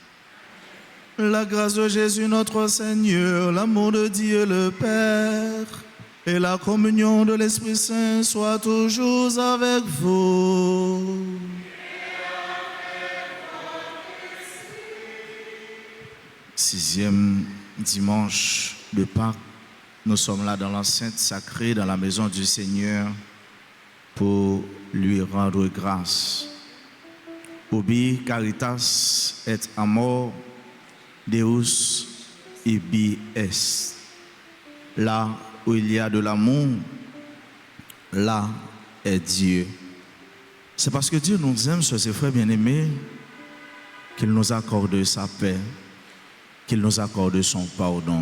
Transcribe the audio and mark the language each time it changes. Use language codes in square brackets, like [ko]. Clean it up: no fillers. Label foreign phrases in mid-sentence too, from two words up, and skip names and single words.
[fr] La grâce de Jésus notre Seigneur, l'amour de Dieu le Père et la communion de l'Esprit Saint soient toujours avec vous. Sixième dimanche de Pâques, nous sommes là dans l'enceinte sacrée, dans la maison du Seigneur, pour lui rendre grâce. [la] Ubi caritas et amor Deus ibi est. [fr] Là où il y a de l'amour, là est Dieu. C'est parce que Dieu nous aime, ses frères bien-aimés, qu'il nous accorde sa paix, qu'il nous accorde son pardon.